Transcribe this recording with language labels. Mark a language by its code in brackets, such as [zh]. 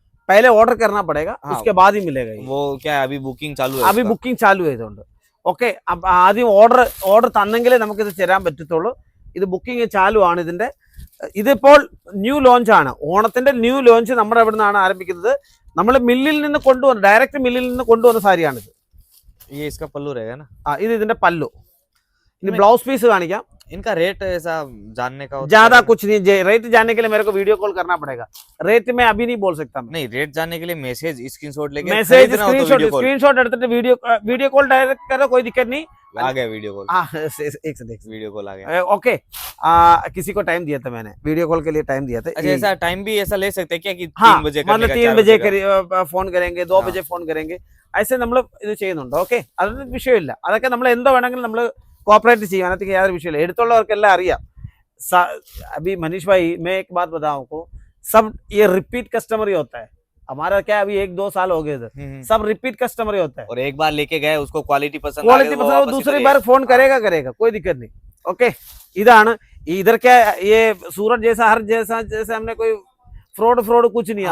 [hi] पहले ऑर्डर करना पड़ेगा, उसके बाद ही मिलेगा. वो क्या है, अभी बुकिंग चालू है. [ml] ഓക്കെ, ആദ്യം ഓർഡർ തന്നെങ്കിലേ നമുക്കിത് തരാൻ പറ്റത്തുള്ളൂ. ഇത് ബുക്കിംഗ് ചാലു ആണ്. ഇതിപ്പോൾ ന്യൂ ലോഞ്ച് ആണ്. ഓണത്തിന്റെ ന്യൂ ലോഞ്ച് നമ്മുടെ ഇവിടെ നിന്നാണ് ആരംഭിക്കുന്നത്. നമ്മൾ ഡയറക്റ്റ് മില്ലിൽ നിന്ന് കൊണ്ടുവന്ന സാരിയാണിത്. ഇത് ഇതിന്റെ പല്ലു. ഇനി ബ്ലൗസ് പീസ് കാണിക്കാം. [hi] इनका रेट ऐसा जानने का ज्यादा कुछ नहीं. रेट जानने के लिए मेरे को वीडियो कॉल करना पड़ेगा. रेट में अभी नहीं बोल सकता. नहीं, रेट जानने के लिए स्क्रीनशॉट [ml] എടുത്തിട്ട് [hi] वीडियो कॉल डायरेक्ट करो, कोई दिक्कत नहीं. आ गया वीडियो कॉल. वीडियो कॉल आ गया. ओके, किसी को टाइम दिया था मैंने, वीडियो कॉल के लिए टाइम दिया था. अच्छा, ऐसा टाइम भी ऐसा ले सकते हैं क्या कि 3 बजे मतलब 3 बजे ഫോൺ करेंगे, 2 बजे ഫോൺ करेंगे. [ml] ऐसे നമ്മൾ ഇത് ചെയ്യുന്നുണ്ട്. ഓക്കെ, അതൊന്നും വിഷയമില്ല. അതൊക്കെ നമ്മൾ എന്തോ വേണമെങ്കിലും നമ്മൾ കോപ്പറേറ്റ് ചെയ്യും. അതിനകത്തേക്ക് യാതൊരു വിഷയമില്ല. എടുത്തുള്ളവർക്കെല്ലാം അറിയാം. [hi] अभी मनीष भाई, मैं एक बात बताऊं आपको, सब ये रिपीट कस्टमर ही होता है. हमारा क्या अभी 1-2 साल हो गए थे, सब रिपीट कस्टमर ही होता है. और एक बार लेके गए, उसको क्वालिटी पसंद वो दूसरी बार फोन करेगा, कोई दिक्कत नहीं. ओके, इधर इधर क्या, ये सूरत जैसा हमने कोई फ्रॉड कुछ नहीं है.